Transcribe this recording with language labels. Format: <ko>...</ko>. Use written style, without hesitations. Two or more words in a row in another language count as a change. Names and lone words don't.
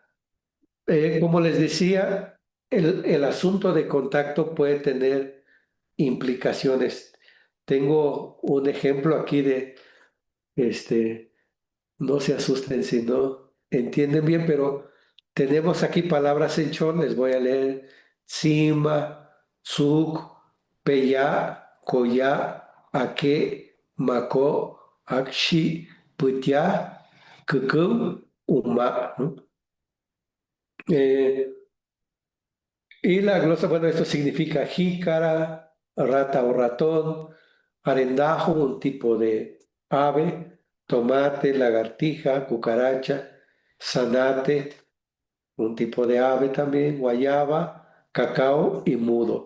<es>Como les decía, el asunto de contacto puede tener implicaciones. Tengo un ejemplo aquí de, este, no se asusten si no entienden bien, pero tenemos aquí palabras en chon, les voy a leer: Sima, Tsuk, Peya, Koya, Ake, Mako, Akshi, Putya, Kukum, Uma, ¿no? Eh, y la glosa, bueno, esto significa jícara, rata o ratón, arendajo, un tipo de ave, tomate, lagartija, cucaracha, zanate, un tipo de ave también, guayaba, cacao y mudo.</es>